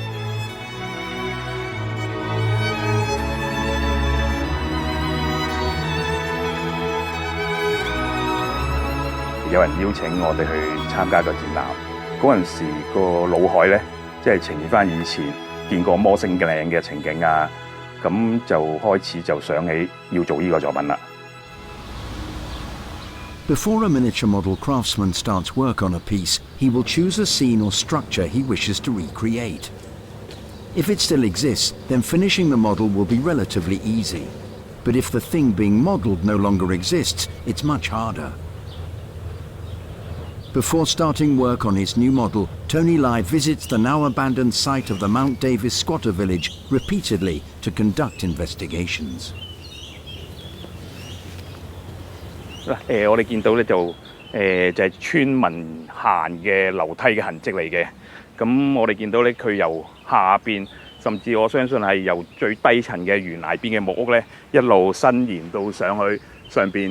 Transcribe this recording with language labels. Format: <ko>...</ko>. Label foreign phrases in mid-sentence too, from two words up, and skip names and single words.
<yue>有人邀請我哋去參加個展覽，嗰陣時個腦海咧，即係呈現翻以前見過摩星嶺嘅情景啊。咁就開始就想起要做呢個作品啦。</yue> <en>Before a miniature model craftsman starts work on a piece, he will choose a scene or structure he wishes to recreate. If it still exists, then finishing the model will be relatively easy. But if the thing being modelled no longer exists, it's much harder. Before starting work on his new model, Tony Lai visits the now abandoned site of the Mount Davis squatter village repeatedly to conduct investigations.</en> <yue>我哋見到咧就係村民行嘅樓梯嘅痕跡嚟嘅。咁我哋見到咧佢由下邊，甚至我相信係由最低層嘅懸崖邊嘅木屋咧，一路伸延到上去上邊。</yue>